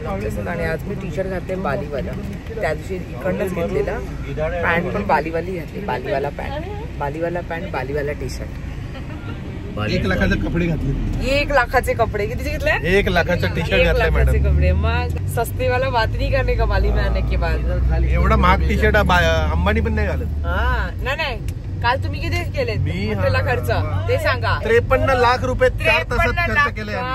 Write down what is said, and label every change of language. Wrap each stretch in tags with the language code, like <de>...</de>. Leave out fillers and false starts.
<mr>आणि आज मी T shirt घातले बालीवाला. त्या दिवशी इकडनंच घेतलेला. पॅन्ट पण बालीवाली घातली. बालीवाला पॅन्ट बालीवाला टी शर्ट. 1 लाखाचे कपडे घातले. 1 लाखाचे कपडे कितीचे घेतले? 1 लाखाचं टी शर्ट घातलंय मॅडम.</mr> <hi>कपडे मग सस्ते वाला बात नहीं करने का बाली में आने के बाद.</hi> <mr>एवढा महाग टी शर्ट अंबानी पण नाही घालत. हा नाही. काल तुम्ही किती केले? मी त्याला खर्च ते सांगा. 53 लाख रुपये 4 तासात खर्च केले.</mr>